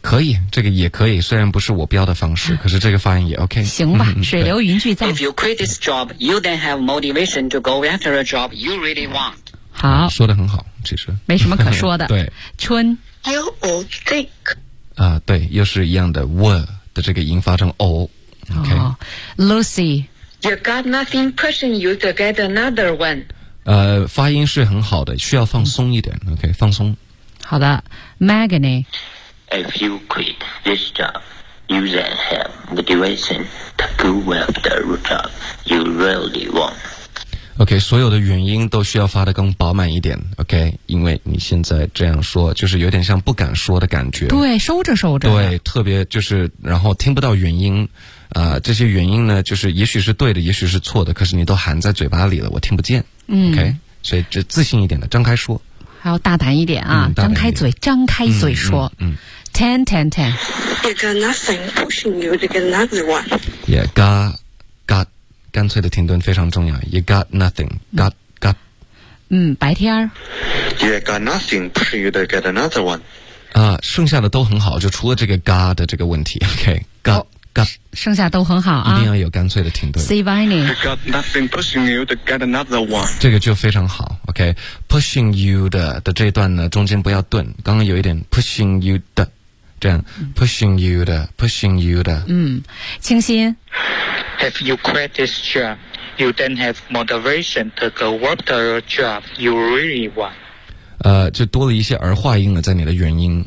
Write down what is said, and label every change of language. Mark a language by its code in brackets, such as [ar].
[zh] 可以，这个也可以，虽然不是我标的方式，可是这个发音也 OK。行吧，水流云聚在。 [en] If you quit this job, you then have motivation to go after a job you really want. [zh] 好，说得很好，其实没什么可说的。对，春。 [en] You would think. [zh] 啊，对，又是一样的 were 的这个音发成 o、OK。OK、哦。Lucy, [en] you got nothing pushing you to get another one. [zh] 发音是很好的，需要放松一点。嗯、OK， 放松。好的 ，Magnie。 [en] If you quit this job, you then have motivation to go after a job you really want. [zh] OK, 所有的原因都需要发得更饱满一点 ,OK, 因为你现在这样说就是有点像不敢说的感觉。对，收着收着。对，特别就是然后听不到原因。这些原因呢就是也许是对的，也许是错的，可是你都含在嘴巴里了，我听不见。嗯。 OK, 所以就自信一点的张开说。还要大胆一点啊、嗯、张开嘴，张开嘴说。嗯。 [en] Ten, ten, ten. You got nothing pushing you to get another one. Yeah, got, [zh] 干脆的停顿非常重要。 [en] You got nothing, got. [zh] 嗯，白天儿。 [en] You got nothing pushing you to get another one. [zh] 啊，剩下的都很好，就除了这个嘎的这个问题。 [en] OK, got,、哦、got. [zh] 剩下都很好啊。一定要有干脆的停顿。 [en] See, Vinny. You got nothing pushing you to get another one. [zh] 这个就非常好。OK, [en] pushing you [zh] 的这段呢，中间不要顿，刚刚有一点 pushing you 的。这样 [en] pushing you [zh] 的 pushing you 的。嗯，清新。 [en] If you quit this job, you then have motivation to go work the job you really want. [zh] 就多了一些儿化音了在你的原因。